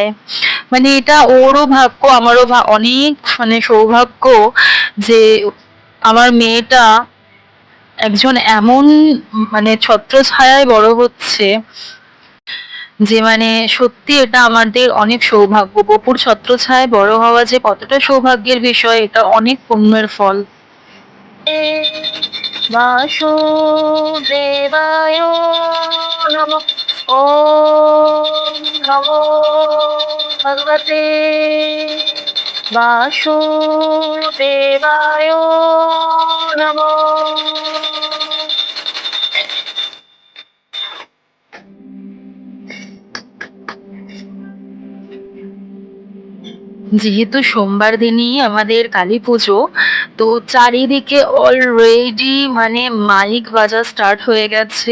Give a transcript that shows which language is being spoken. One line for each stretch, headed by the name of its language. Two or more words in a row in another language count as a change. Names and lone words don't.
Bangla: মানে এটা ওরও ভাগ্য, আমারও অনেক মানে সৌভাগ্য যে আমার মেয়েটা একজন এমন মানে ছত্রছায়ায় বড় হচ্ছে, যে মানে সত্যি এটা আমাদের অনেক সৌভাগ্য। বপুর ছত্রছায়ায় বড় হওয়া যে কতটা সৌভাগ্যের বিষয়, এটা অনেক পুণ্যের ফল।
Sanskrit: वासुदेवाय नमः। ओम नमो भगवते वासुदेवाय नमः।
Bangla: যেহেতু সোমবার দিনই আমাদের কালী পুজো, তো চারিদিকে অলরেডি মানে মাইক বাজা স্টার্ট হয়ে গেছে।